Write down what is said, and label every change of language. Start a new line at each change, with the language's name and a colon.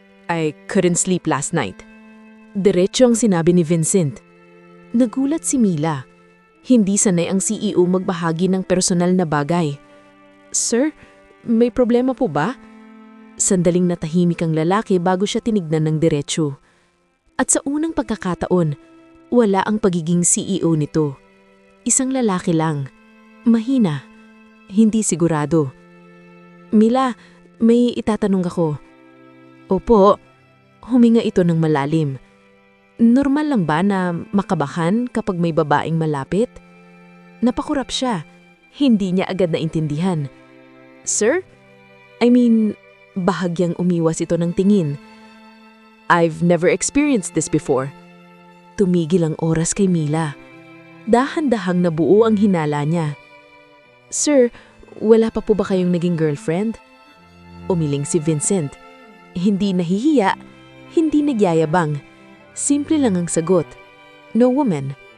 English: I couldn't sleep last night.
Filipino: Diretso ang sinabi ni Vincent. Nagulat si Mila. Hindi sanay ang CEO magbahagi ng personal na bagay. Sir, may problema po ba? Sandaling natahimik ang lalaki bago siya tinignan ng diretso. At sa unang pagkakataon, wala ang pagiging CEO nito. Isang lalaki lang. Mahina. Hindi sigurado. Mila, may itatanong ako. Opo, huminga ito ng malalim. Normal lang ba na makabahan kapag may babaeng malapit? Napakurap siya. Hindi niya agad naintindihan. Sir?
English: I mean,
Filipino: bahagyang umiwas ito ng tingin.
English: I've never experienced this before.
Filipino: Tumigil ang oras kay Mila. Dahan-dahang nabuo ang hinala niya. Sir, wala pa po ba kayong naging girlfriend? Umiling si Vincent. Hindi nahihiya, hindi nagyayabang. Simple lang ang sagot.
English: No woman.